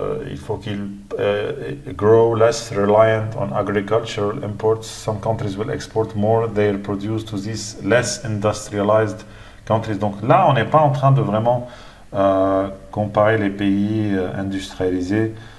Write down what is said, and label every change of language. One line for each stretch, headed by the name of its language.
French: Il faut qu'ils
English: grow less reliant on agricultural imports. Some countries will export more their produce to these less industrialized countries.
French: Donc là, on n'est pas en train de vraiment comparer les pays industrialisés.